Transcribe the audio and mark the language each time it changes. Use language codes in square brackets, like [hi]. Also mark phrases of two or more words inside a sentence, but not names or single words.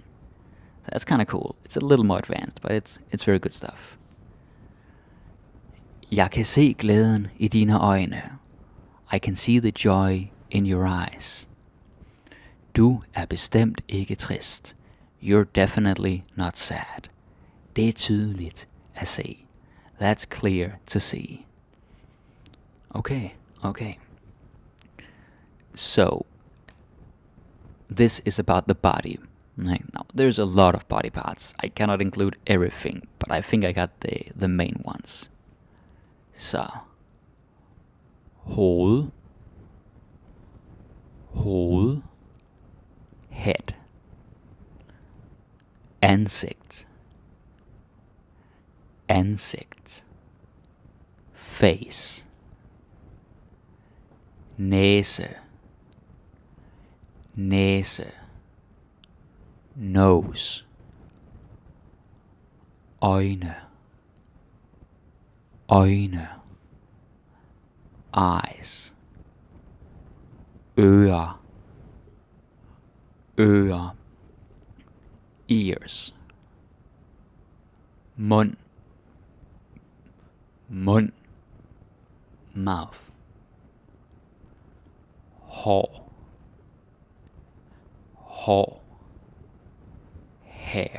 [en] So that's kind of cool. It's a little more advanced, but it's very good stuff. [da] Jeg kan se glæden i dine øjne. [en] I can see the joy in your eyes. [da] Du er bestemt ikke trist. [en] You're definitely not sad. [da] Det er tydeligt at se. [en] That's clear to see. Okay. So, this is about the body. Right? Now, there's a lot of body parts. I cannot include everything, but I think I got the main ones. [da] Så, hoved, head, ansigt, face, næse, [en] nose, øjne, eyes, ører, ears, mund, mouth, hår, hair.